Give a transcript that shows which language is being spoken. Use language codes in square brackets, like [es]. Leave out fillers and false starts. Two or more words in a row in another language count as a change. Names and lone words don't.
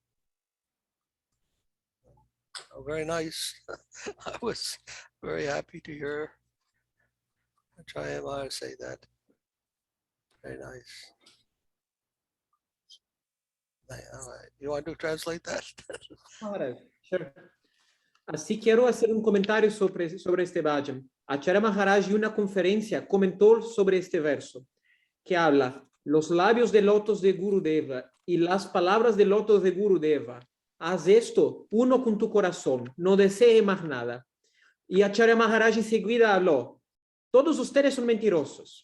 [en] Oh, very nice. I was very happy to hear Chayamaya say that. Very nice. All right. You want to translate that? Maharaja, sure. [es] Así quiero hacer un comentario sobre este bhajan. Acharya Maharaj en una conferencia comentó sobre este verso que habla los labios de lotos de Gurudeva y las palabras de lotos de Gurudeva. Haz esto uno con tu corazón, no desee más nada. Y Acharya Maharaj enseguida habló, todos ustedes son mentirosos.